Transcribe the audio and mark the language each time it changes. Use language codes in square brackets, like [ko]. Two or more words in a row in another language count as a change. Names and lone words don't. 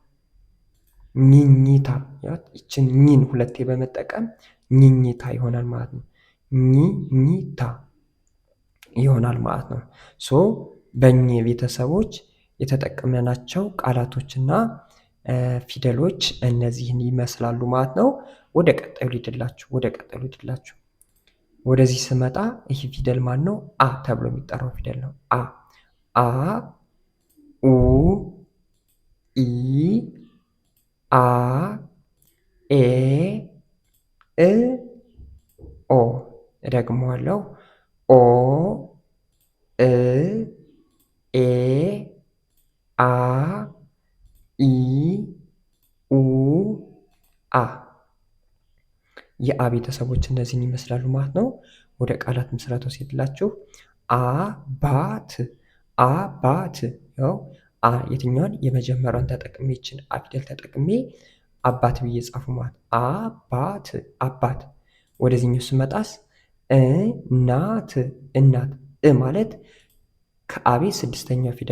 [am] ኝኝታ። ይችን ኝን ሁለቴ በመጠቀም ኝኝታ ይሆናል ማለት ነው። ኝኝታ ይሆናል ማለት ነው። ሶ በኘ ቤተሰቦች የተጠቀምናቸው ቃላቶችና ፊደሎች እነዚህን ይመስላሉ ማለት ነው። ወደ ቀጣዩ ሊድላችሁ ወደዚህ ስመጣ ይህ ፊደል ማን ነው? አ ተብሎ የሚጠራው ፊደል ነው። አ ኡ ኢ አ ኤ እ ኦ። እደግመዋለሁ። ኦ እ ኤ አ ኢ ኡ አ። የአ ቤተሰቦች እነዚህን ይመስላሉ ማለት ነው። ወደ ቃላት ምስረታው ሲሄድላችሁ አባት አባት። ያው አ የትኛውን የመጀመሪያውን ተጠቅሜ ይችን አ ፊደል ተጠቅሜ አባት ብዬ ጻፉ ማለት አባት አባት። ወደዚህኛው ስመጣስ እናት እናት። ማለት ከአቤት ስድስተኛው ፊደል